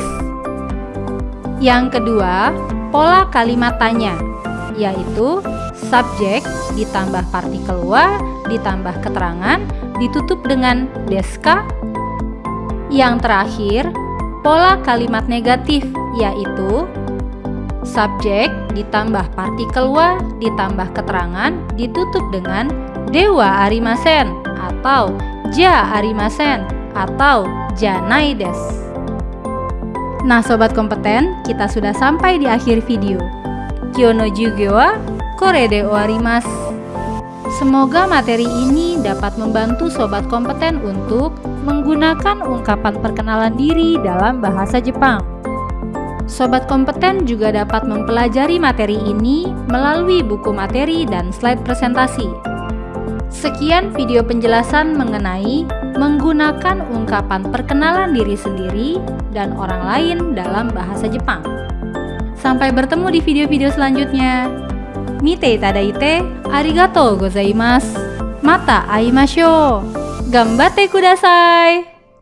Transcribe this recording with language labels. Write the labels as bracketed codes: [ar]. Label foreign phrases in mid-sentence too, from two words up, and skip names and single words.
[id] Yang kedua, pola kalimat tanya, yaitu subjek ditambah partikel wa ditambah keterangan ditutup dengan deska. Yang terakhir, pola kalimat negatif, yaitu subjek ditambah partikel wa ditambah keterangan ditutup dengan [ja] ではありません [id] atau [ja] じゃありません [id] atau [ja] じゃないです. [id] Nah sobat kompeten, kita sudah sampai di akhir video. [ja] 今日の授業はこれで終わります. [id] Semoga materi ini dapat membantu sobat kompeten untuk menggunakan ungkapan perkenalan diri dalam bahasa Jepang. Sobat kompeten juga dapat mempelajari materi ini melalui buku materi dan slide presentasi. Sekian video penjelasan mengenai menggunakan ungkapan perkenalan diri sendiri dan orang lain dalam bahasa Jepang. Sampai bertemu di video-video selanjutnya. [ja] 見ていただいてありがとうございます. また会いましょう。頑張ってください.